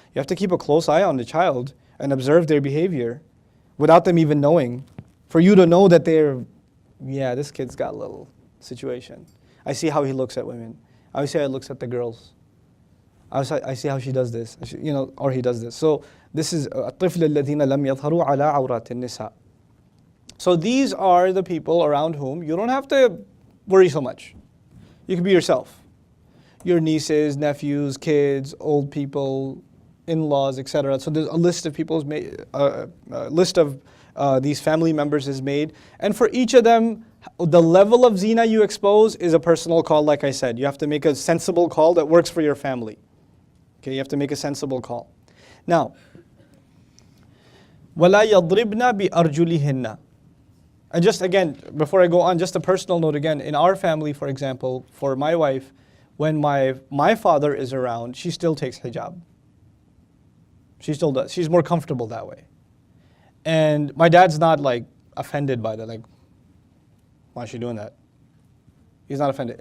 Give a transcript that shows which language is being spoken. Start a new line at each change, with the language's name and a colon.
English: You have to keep a close eye on the child and observe their behavior without them even knowing. For you to know that this kid's got a little situation. I see how he looks at women. I see how he looks at the girls. I see how she does this, or he does this. So this is
Arabic: الطفل الذين لم يظهروا على عورات النساء.
English: So these are the people around whom you don't have to worry so much. You can be yourself. Your nieces, nephews, kids, old people, in-laws, etc. So there's a list of people's list of these family members is made, and for each of them, the level of zina you expose is a personal call. Like I said, you have to make a sensible call that works for your family. Okay, you have to make a sensible call.
Arabic: Now, وَلَا يَضْرِبْنَا بِأَرْجُلِهِنَّ.
English: And just again, before I go on, just a personal note again. In our family, for example, for my wife, when my father is around, she still takes hijab. She still does. She's more comfortable that way. And my dad's not like offended by that. Like, why is she doing that? He's not offended.